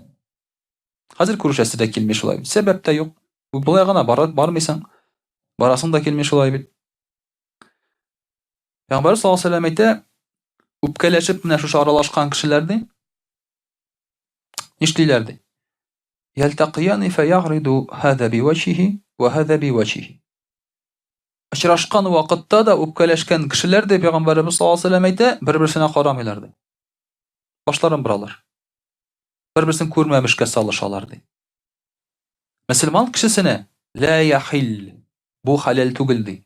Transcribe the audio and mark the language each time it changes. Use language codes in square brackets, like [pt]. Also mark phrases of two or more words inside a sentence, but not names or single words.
[tt] Хәзер күрешәсе дә килми шулай. Сәбәп тә юк. Булай гына бармыйсың. Барасың да килми шулай бит. Пәйгамбәр [ar] صلى الله عليه وسلم [tt] әйтә, үпкәләшеп менә шушы аралашкан кешеләрне нишлиләр ди? [ar] يلتقيان فيعرض هذا بوجهه و هذا بوجهه. [tt] Очрашкан вакытта да үпкәләшкән кешеләр ди, Пәйгамбәрбез [ar] صلى الله عليه وسلم [tt] әйтә, бер-берсенә карамыйлар ди. Башларын боралар. Бер-берсен күрмәмешкә салышалар ди. Мөселман кешесенә [ar] لا يحل. [tt] Бу халал түгел ди.